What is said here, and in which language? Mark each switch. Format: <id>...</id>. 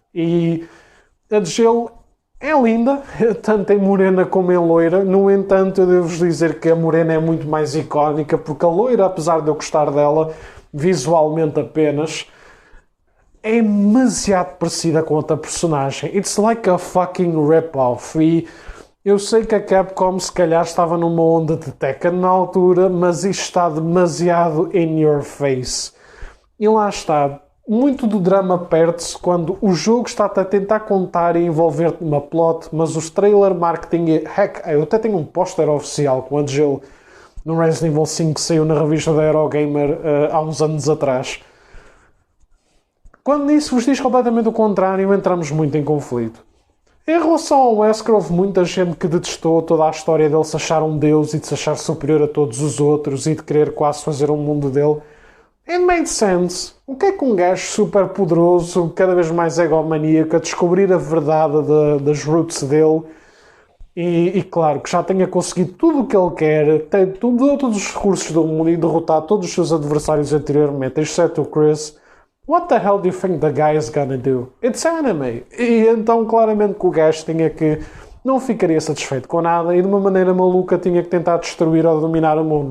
<pt>E a Jill é linda, tanto em morena como em loira. No entanto, eu devo-vos dizer que a morena é muito mais icónica, porque a loira, apesar de eu gostar dela visualmente apenas, é demasiado parecida com outra personagem.</pt> <en>It's like a fucking rip-off.</en> <pt>E eu sei que a Capcom se calhar estava numa onda de Tekken na altura, mas isto está demasiado</pt> <en>in your face.</en> <pt>E lá está. Muito do drama perde-se quando o jogo está a tentar contar e envolver-te numa plot, mas os trailer marketing... Heck, eu até tenho um póster oficial com a Jill no Resident Evil 5 que saiu na revista da Eurogamer há uns anos atrás. Quando isso vos diz completamente o contrário, entramos muito em conflito. Em relação ao Wesker, houve muita gente que detestou toda a história dele se achar um deus e de se achar superior a todos os outros e de querer quase fazer um mundo dele.</pt> <en>It made sense.</en> <pt>O que é que um gajo super poderoso, cada vez mais egomaníaco, a descobrir a verdade das roots dele e claro, que já tenha conseguido tudo o que ele quer, tem todos os recursos do mundo e derrotar todos os seus adversários anteriormente, exceto o Chris.</pt> <en>What the hell do you think the guy is gonna do? It's anime.</en> <pt>E então claramente que o gajo tinha que... não ficaria satisfeito com nada e de uma maneira maluca tinha que tentar destruir ou dominar o mundo.</pt>